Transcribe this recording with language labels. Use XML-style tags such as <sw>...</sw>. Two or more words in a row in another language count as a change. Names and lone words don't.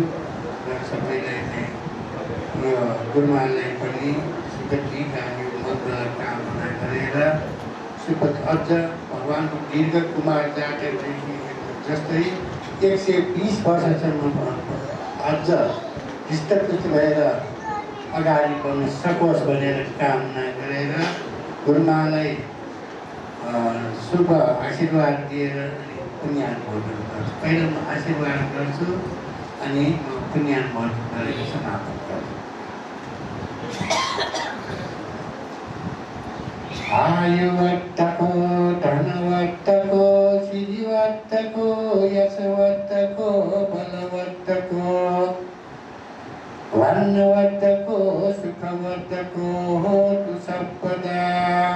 <ne>र सबैलाई चाहिँ यो गुरुमालाई पनि सुखदीका यो मङ्गल कामना गरेर अझ भगवानको दीर्घ कुमार जातकदेखि जस्तै 120 वर्षसम्म अझ हृष्टपुष्ट भएर अगाडि बढ्न सकोस् भनेर कामना गरेर गुरुमालाई शुभ आशीर्वाद दिएर पुण्यानुमोदन गर्छु। पहिला म आशीर्वाद गर्छु अनि म पुण्यानुमोदन गरेर समापन गर्छु।</ne> <pi>आयुवत्तको धनवत्तको सिद्धिवत्तको यशवत्तको बलवत्तको वर्णवत्तको सुखवत्तको होतु सर्वदा।</pi>